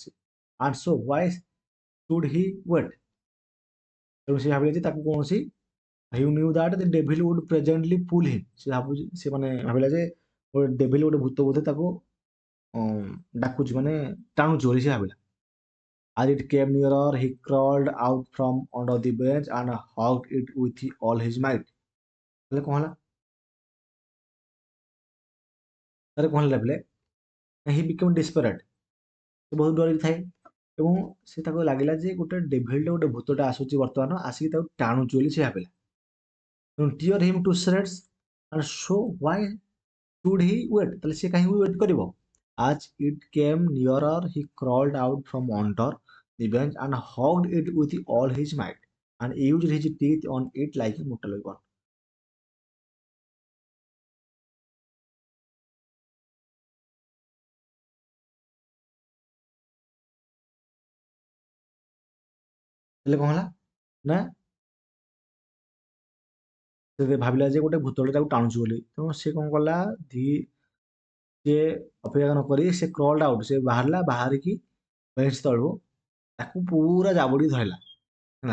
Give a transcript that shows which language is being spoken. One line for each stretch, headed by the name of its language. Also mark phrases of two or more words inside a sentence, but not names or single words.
English: and so why should he wait.
Odia: ତେଣୁ ସେ ଭାବିଲା ଯେ ତାକୁ କୌଣସି
English: he knew that the devil would presently pull him.
Odia: ସେ ଭାବୁଛି ସେ ମାନେ ଭାବିଲା ଯେ ଗୋଟେ ଡେଭିଲ୍ ଗୋଟେ ଭୂତ ବୋଧେ ତାକୁ ଡାକୁଛି ମାନେ ଟାଣୁଛି ବୋଲି ସେ ଭାବିଲା।
English: As it came nearer, he crawled out from under the bench and hugged it with all his might.
Odia: ହେଲେ କଣ ହେଲା? ତାର କ'ଣ ହେଲା ବେଲେ
English: he become desperate.
Odia: ସେ ବହୁତ ଡରି ଥାଏ ଏବଂ ସେ ତାକୁ ଲାଗିଲା ଯେ ଗୋଟେ ଡେଭିଲ୍ଟେ ଗୋଟେ ଭୂତଟା ଆସୁଛି ବର୍ତ୍ତମାନ ଆସିକି ତାକୁ ଟାଣୁଛି ବୋଲି ସେ ଭାବିଲା।
English: tear him to shreds and so why should he wait?
Odia: ତାହେଲେ ସେ କାହିଁକି ୱେଟ୍ କରିବ?
English: As it came nearer he crawled out from under the bench and hugged it with all his might and used his teeth on it like a mortal weapon।
Odia: ହେଲେ କ'ଣ ହେଲା ନା ସେ ଭାବିଲା ଯେ ଗୋଟେ ଭୂତଟେ ତାକୁ ଟାଣୁଛି ବୋଲି, ତେଣୁ ସେ କ'ଣ କଲା ସିଏ ଅପେକ୍ଷା ନ କରି ସେ
English: crawled out,
Odia: ସେ ବାହାରିଲା, ବାହାରିକି ବେଞ୍ଚ ତଳୁ ତାକୁ ପୁରା ଜାବୁଡ଼ିକି ଧରିଲା ହେଲା।